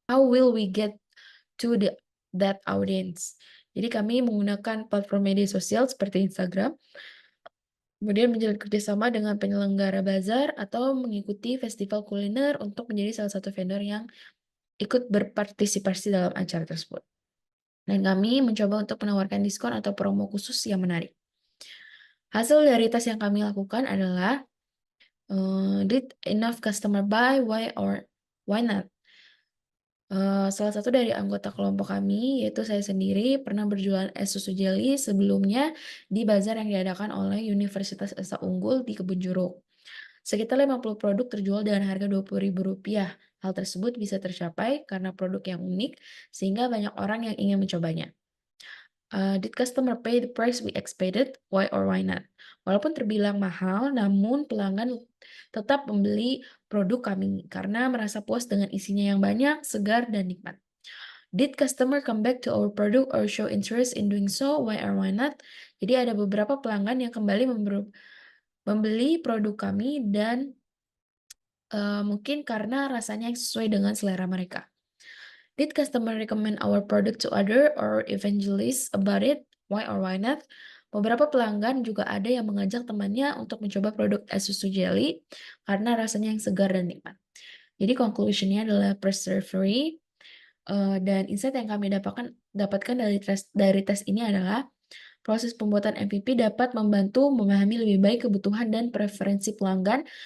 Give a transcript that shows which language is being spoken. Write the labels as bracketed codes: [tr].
[en] How will we get to that audience? [id] Jadi kami menggunakan platform media sosial seperti Instagram, kemudian menjalin kerjasama dengan penyelenggara bazar atau mengikuti festival kuliner untuk menjadi salah satu vendor yang ikut berpartisipasi dalam acara tersebut. Dan kami mencoba untuk menawarkan diskon atau promo khusus yang menarik. Hasil dari tes yang kami lakukan adalah [en] did enough customer buy, why or why not? [id] Salah satu dari anggota kelompok kami, yaitu saya sendiri, pernah berjualan es susu jelly sebelumnya di bazar yang diadakan oleh Universitas Esa Unggul di Kebun Jeruk. Sekitar 50 produk terjual dengan harga Rp20.000. Hal tersebut bisa tercapai karena produk yang unik, sehingga banyak orang yang ingin mencobanya. [en] Did customer pay the price we expected? Why or why not? [id] Walaupun terbilang mahal, namun pelanggan tetap membeli produk kami karena merasa puas dengan isinya yang banyak, segar, dan nikmat. [en] Did customer come back to our product or show interest in doing so? Why or why not? [id] Jadi ada beberapa pelanggan yang kembali membeli produk kami dan mungkin karena rasanya yang sesuai dengan selera mereka. [en] Did customer recommend our product to other or evangelists about it? Why or why not? [id] Beberapa pelanggan juga ada yang mengajak temannya untuk mencoba produk es susu jelly karena rasanya yang segar dan nikmat. Jadi conclusionnya adalah persevery, dan insight yang kami dapatkan dari tes ini adalah proses pembuatan MVP dapat membantu memahami lebih baik kebutuhan dan preferensi pelanggan.